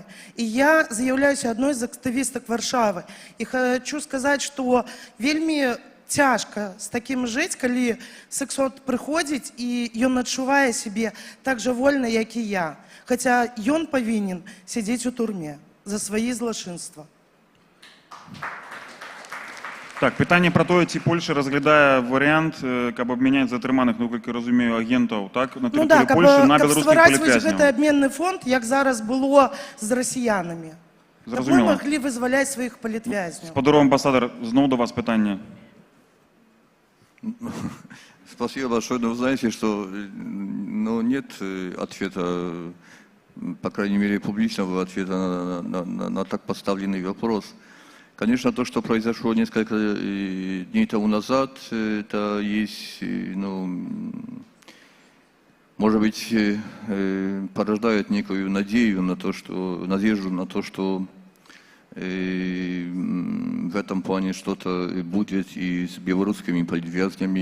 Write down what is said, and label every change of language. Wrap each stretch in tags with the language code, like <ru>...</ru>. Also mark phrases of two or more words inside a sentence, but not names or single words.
<be>І я з'яўляюся адной з актывістак Варшавы. І хочу сказаць, што вельмі цяжка з такім жыць, калі сексот прыходзіць і ён адчувае сябе так жа вольна, як і я. Хаця ён павінен сядзець у турме за свае злачынства.</be> <uk>Так, питання про те, ці Польща розглядає варіант, каб обміняти затриманих, ну, як я розумію, агентів, так, на території Польщі на білоруських політв'язнів.</uk> <be>Каб ствараць гэты абменны фонд, як зараз было з расіянамі. Каб мы маглі вызваляць сваіх палітвязняў.</be> <uk>Спадару амбасадор, знову до вас питання.</uk> <ru>Спасибо большое. Но вы знаете, что нет ответа, по крайней мере, публичного ответа на так поставленный вопрос. Конечно, то, что произошло несколько дней тому назад, это есть, может быть, порождает некую надежду на то, что в этом плане что-то будет и с белорусскими политвязнями.</ru>